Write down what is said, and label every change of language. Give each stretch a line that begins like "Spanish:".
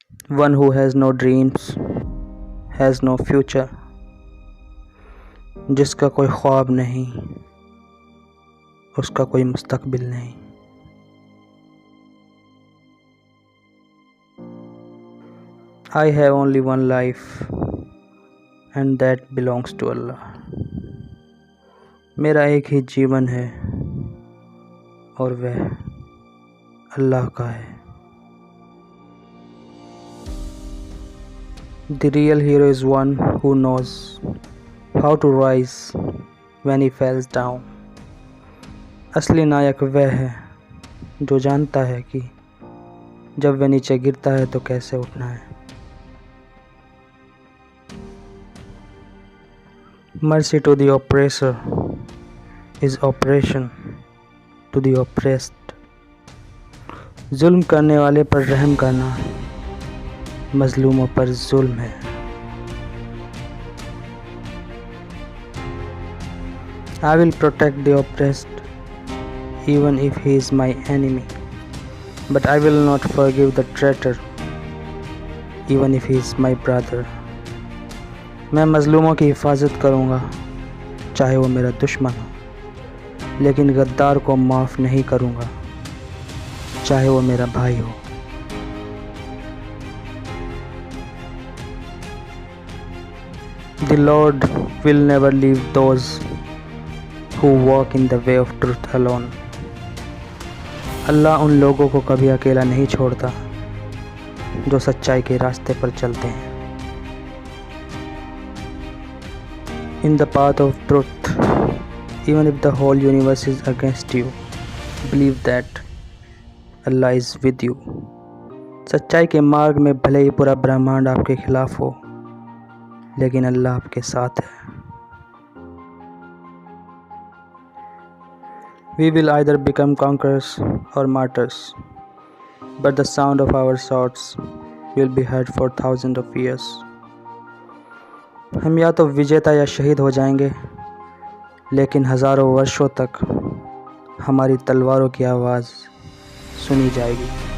English: One who has no dreams has no future.
Hindi: जिसका कोई ख्वाब नहीं उसका कोई मुस्तकबिल नहीं.
English: I have only one life and that belongs to Allah.
Hindi: मेरा एक ही जीवन है और वह अल्लाह का है.
English: The real hero is one who knows how to rise when he falls down.
Hindi: असली नायक वह है जो जानता है कि जब वह नीचे गिरता है तो कैसे उठना है.
English: Mercy to the oppressor is oppression to the oppressed.
Hindi: जुल्म करने वाले पर रहम करना मजलूमों पर जुल्म है.
English: I will protect the oppressed even if he is my enemy, but I will not forgive the traitor even if he is my brother.
Hindi: मैं मजलूमों की हिफाजत करूँगा चाहे वो मेरा दुश्मन हो, लेकिन गद्दार को माफ़ नहीं करूँगा चाहे वो मेरा भाई हो.
English: The Lord will never leave those who walk in the way of truth alone.
Hindi: अल्लाह उन लोगों को कभी अकेला नहीं छोड़ता जो सच्चाई के रास्ते पर चलते हैं.
English: In the path of truth, even if the whole universe is against you, believe that Allah is with you.
Hindi: सच्चाई के मार्ग में भले ही पूरा ब्रह्मांड आपके खिलाफ हो, लेकिन अल्लाह आपके साथ है.
English: We will either become conquerors or martyrs, but the sound of our swords will be heard for thousands of years.
Hindi: हम या तो विजेता या शहीद हो जाएंगे, लेकिन हज़ारों वर्षों तक हमारी तलवारों की आवाज़ सुनी जाएगी.